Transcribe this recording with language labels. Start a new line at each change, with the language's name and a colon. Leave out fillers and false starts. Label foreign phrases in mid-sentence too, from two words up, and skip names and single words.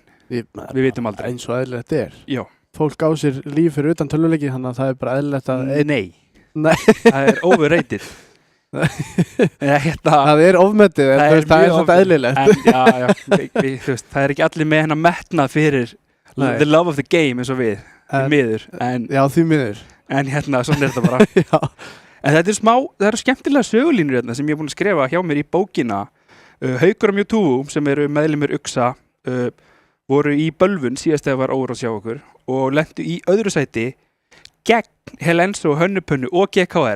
Icelandic: Við vitum aldrei. Eins og eðlilegt er. Já. Fólk á sér líf fyrir utan tölvuleiki, þannig að það er bara eðlilegt að... Nei. Það er overrated. Það er ofmetið, en það er svona eðlilegt. Já, þú veist, það er ekki allir með hennar metnað fyrir
English: the love of the game
Icelandic: eins og við. Því miður. Já, því miður. En svona er þetta bara. Já. En þetta er það eru skemmtilega sögulínur sem ég er búin að skrifa hjá mér í bókina. Haukur og Mewtwo, sem eru meðlimir Uxa, voru í bölvun síðast þegar var Overwatch hjá okkur og lentu í öðru sæti gegn Helenso, Hönnupönnu og GKR.